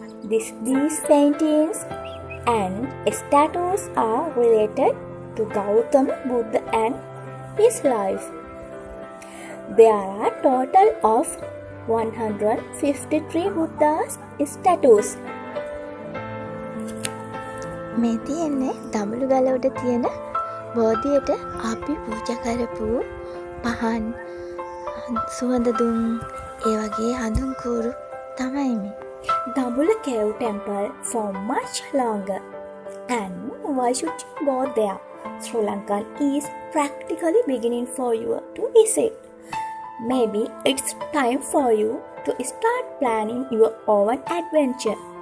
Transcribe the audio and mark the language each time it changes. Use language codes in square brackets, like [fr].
[en] These paintings and statues are related to Gautama Buddha and his life. There are total of 153 Buddha's statues. [si] මේ තියෙන්නේ දඹුලු ගල උඩ තියෙන බෝධියට අපි පූජා කරපු පහන් සුවඳ දුම් ඒ වගේ හඳුන් කූරු තමයි මේ. [en] Dambulla cave temple for much longer. And why should you go there? Sri Lanka is practically beginning for you to visit. Maybe it's time for you to start planning your own adventure.